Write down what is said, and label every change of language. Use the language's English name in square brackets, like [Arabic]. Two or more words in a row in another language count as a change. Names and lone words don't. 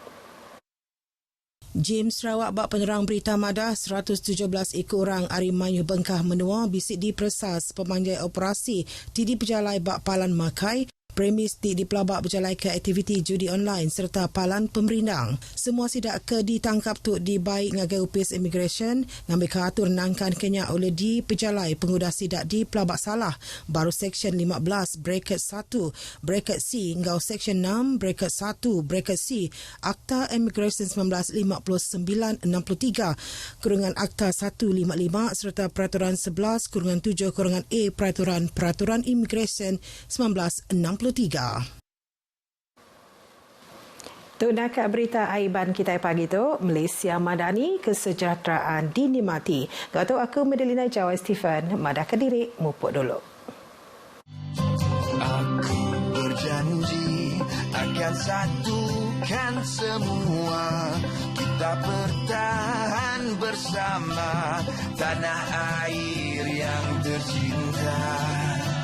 [Iban] JIM Sarawak bak penerang berita madah 117 ekor orang Ari Mayuh Bengkah Menua bisik diperesas pemanjai operasi di pejalai bak palan makai premis di pelabak berjalai ke aktiviti judi online serta palan pemerindang. Semua sidak ke ditangkap tu di baik ngagai Opis Immigration ngambil keatur nangkan kenya oleh di pejalai pengudah sidak di pelabak salah baru Seksyen 15 bracket 1 bracket C ngau Seksyen 6 bracket 1 bracket C Akta Immigration 1959-63 kurungan Akta 155 serta Peraturan 11-7-A Peraturan Immigration 1963. Untuk nakak berita aiban kita pagi tu, [Malay] Malaysia Madani kesejahteraan dinikmati. [Iban] Gato aku Medalina Jawa Stephen, Madah Kediri, mupuk dulu. [Malay] Aku berjanji akan satukan semua. Kita bertahan bersama tanah air yang tercinta.